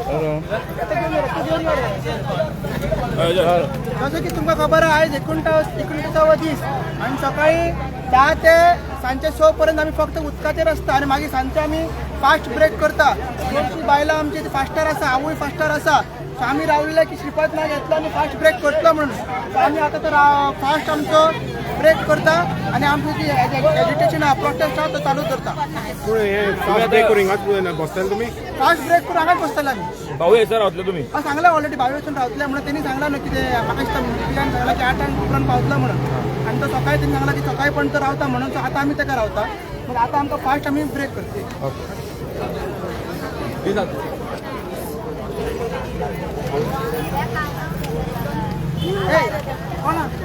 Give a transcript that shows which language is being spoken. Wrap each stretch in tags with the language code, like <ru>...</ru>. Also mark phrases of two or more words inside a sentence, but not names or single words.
<mr>आता घेऊन ये रे, तू घेऊन ये रे. जसं की तुमका खबर आहे आज 29वा दीस आणि सकाळी 10 ते सांजचे 6 पर्यंत आम्ही फक्त उदकाचे रस्ता आणि मागीर सांजचे आम्ही</mr> <en>fast break</en> <mr>करता.</mr> <kok>चडशी बायलां आमची फास्टर आसा, हांवूय फास्टर आसा. सो आम्ही रावलेले की श्रीपाद नाग घेतला आणि</kok> <en>fast break</en> <kok>करतलो म्हणून. सो आम्ही आता तर फास्ट आमचो ब्रेक करता आणि आमची जी एजिटेशन हा प्रोटेस्ट हा तो चालू करता.</kok> <en>fast break</en> <kok>करून हिंगाच बसताल तुम्ही?</kok> <en>fast break</en> <kok>करून हांगाच बसतले आमी. भाऊ येसर रावतले तुम्ही? सांगला ऑलरेडी 22 रावतले म्हणून त्यांनी सांगला ना की ते म्हाका दिसता मिटिंगान सांगला की 8 उपरांत पावतला म्हणून. आणि तो सकाळी त्यांनी सांगला की सकाळी पण तो रावता म्हणून. सो आता आम्ही ताका रावता. मग आता आमकां फास्ट आम्ही ब्रेक करते. कोण</kok>